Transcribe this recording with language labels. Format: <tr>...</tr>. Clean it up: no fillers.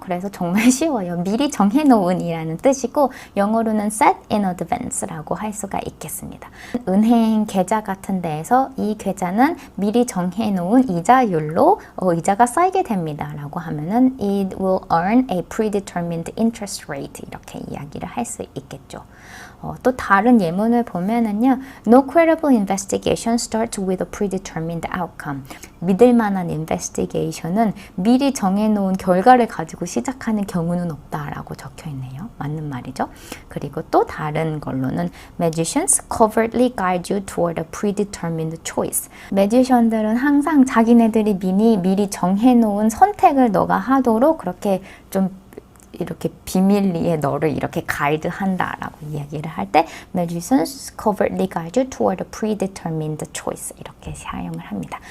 <ko>그래서 정말 쉬워요. 미리 정해놓은 이라는 뜻이고 영어로는</ko> <en>set in advance</en> <ko>라고 할 수가 있겠습니다. 은행 계좌 같은 데에서 이 계좌는 미리 정해놓은 이자율로 이자가 쌓이게 됩니다 라고 하면은</ko> <en>it will earn a predetermined interest rate</en> <ko>이렇게 이야기를 할 수 있겠죠. 또 다른 예문을 보면은요,</ko> <en>no credible investigation starts with a predetermined outcome.</en> <ko>믿을 만한 investigation은 미리 정해놓은 결과를 가지고 시작하는 경우는 없다라고 적혀 있네요. 맞는 말이죠. 그리고 또 다른 걸로는</ko> <en>magicians covertly guide you toward a predetermined choice.</en> <ko>매지션들은 항상 자기네들이 미리 정해놓은 선택을 너가 하도록 그렇게 좀 이렇게 비밀리에 너를 이렇게 가이드한다라고 이야기를 할 때</ko> <en>magicians covertly guide you toward a predetermined choice</en> <ko>이렇게 사용을 합니다.</ko>